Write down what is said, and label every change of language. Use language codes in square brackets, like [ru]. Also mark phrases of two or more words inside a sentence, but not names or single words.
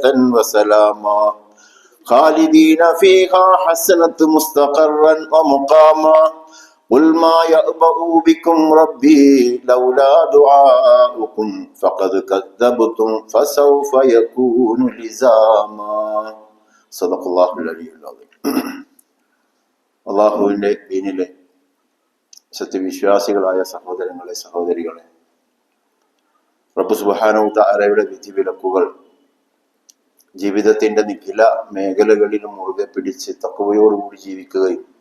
[ar] وسلاما خالدين فيها حسنة مستقرا ومقاما قل ما يأبأ بكم ربي لولا دعاؤكم فقد كذبتم فسوف يكون لزاما صدق الله العلي العظيم [ml] അള്ളാഹുവിൻ്റെ ദീനിലെ സത്യവിശ്വാസികളായ സഹോദരങ്ങളെ സഹോദരികളെ, റബ്ബ് സുബ്ഹാനഹു വ തആലയുടെ വിധിവിലക്കുകൾ ജീവിതത്തിന്റെ നിഖില മേഖലകളിലും മുറുകെ പിടിച്ച് തഖ്വയോടുകൂടി ജീവിക്കുകയും